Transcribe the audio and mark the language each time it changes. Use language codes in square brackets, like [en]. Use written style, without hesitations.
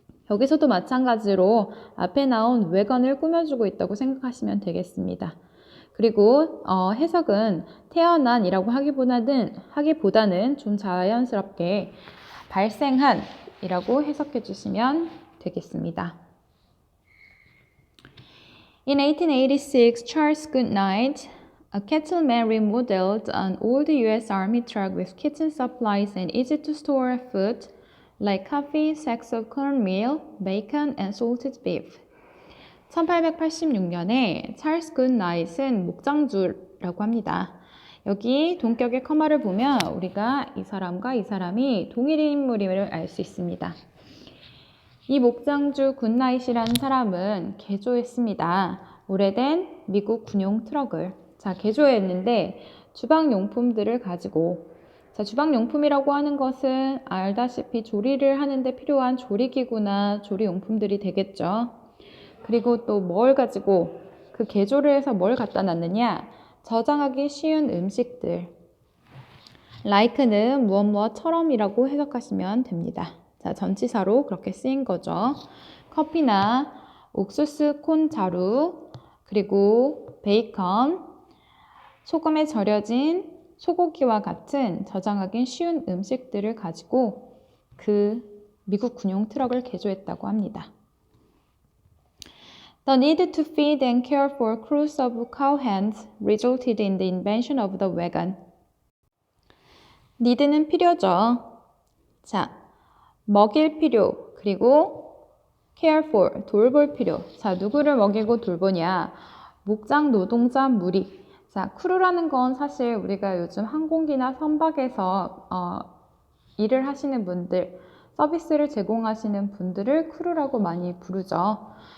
[ko] 여기서도 마찬가지로 앞에 나온 wagon을 꾸며주고 있다고 생각하시면 되겠습니다. 그리고 해석은 태어난이라고 하기보다는 좀 자연스럽게 발생한 이라고 해석해 주시면 되겠습니다. [en] In 1886, Charles Goodnight, a cattleman, remodeled an old U.S. Army truck with kitchen supplies and easy-to-store food like coffee, sacks of cornmeal, bacon, and salted beef. [ko] 1886년에 찰스 굿나잇은 목장주라고 합니다. 여기 동격의 커마를 보면 우리가 이 사람과 이 사람이 동일 인물임을 알 수 있습니다. 이 목장주 굿나잇이라는 사람은 개조했습니다. 오래된 미국 군용 트럭을. 자, 개조했는데 주방용품들을 가지고. 자, 주방용품이라고 하는 것은 알다시피 조리를 하는데 필요한 조리기구나 조리용품들이 되겠죠. 그리고 또 뭘 가지고 그 개조를 해서 뭘 갖다 놨느냐? 저장하기 쉬운 음식들. like는 무엇처럼이라고 해석하시면 됩니다. 자, 전치사로 그렇게 쓰인 거죠. 커피나 옥수수 콘 자루, 그리고 베이컨, 소금에 절여진 소고기와 같은 저장하기 쉬운 음식들을 가지고 그 미국 군용 트럭을 개조했다고 합니다. [en] The need to feed and care for crews of cowhands resulted in the invention of the wagon. [ko] need는 필요죠. 자, 먹일 필요, 그리고 care for, 돌볼 필요. 자, 누구를 먹이고 돌보냐? 목장 노동자 무리. 자, 크루라는 건 사실 우리가 요즘 항공기나 선박에서 일을 하시는 분들, 서비스를 제공하시는 분들을 크루라고 많이 부르죠.